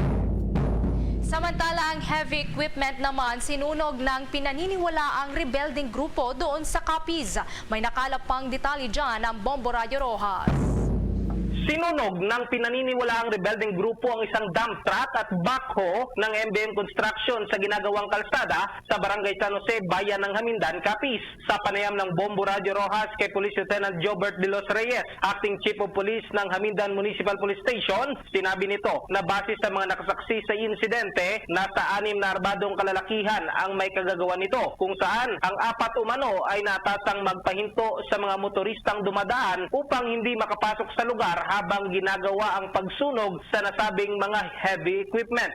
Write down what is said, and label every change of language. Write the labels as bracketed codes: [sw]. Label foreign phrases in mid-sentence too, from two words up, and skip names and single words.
[tl] Samantala, ang [en] heavy equipment [tl] naman sinunog ng pinaniniwalaang rebelding grupo doon sa Capiz. May nakalap pang detalye dyan ang Bombo Radio Rojas. Sinunog ng pinaniniwalaang rebelding grupo ang isang [en] dump truck [tl] at backhoe ng MBM Construction sa ginagawang kalsada sa Barangay San Jose, Bayan ng Hamindan, Capiz. Sa panayam ng Bombo Radio Rojas kay Police Lieutenant Jobert de los Reyes, [en] Acting Chief of Police [tl] ng Hamindan Municipal Police Station, sinabi nito na base sa mga nakasaksi sa insidente, nasa 6 na arbadong kalalakihan ang may kagagawa nito, kung saan ang 4 umano ay natasang magpahinto sa mga motoristang dumadaan upang hindi makapasok sa lugar habang ginagawa ang pagsunog sa nasabing mga [en] heavy equipment.